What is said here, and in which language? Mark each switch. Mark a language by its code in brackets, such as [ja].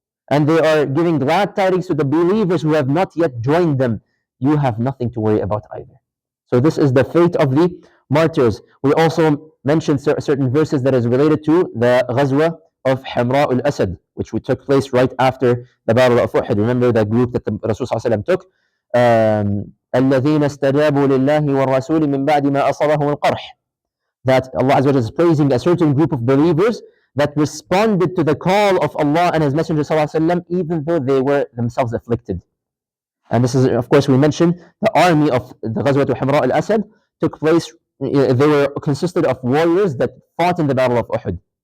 [en] And they are giving glad tidings to the believers who have not yet joined them. You have nothing to worry about either. So this is the fate of the martyrs. We also mentioned certain verses that is related to the Ghazwa of Hamra al-Asad, which took place right after the Battle of Uhud. Remember the group that the Rasul took? [ar] الذين استجابوا لله والرسول من بعد ما أصابهم القرح. [en] That Allah Azza wa Jalla is praising a certain group of believers that responded to the call of Allah and His Messenger ﷺ, even though they were themselves afflicted. And this is, of course, we mentioned the army of the Ghazwat Hamra al-Asad took place, they were consisted of warriors that fought in the Battle of Uhud.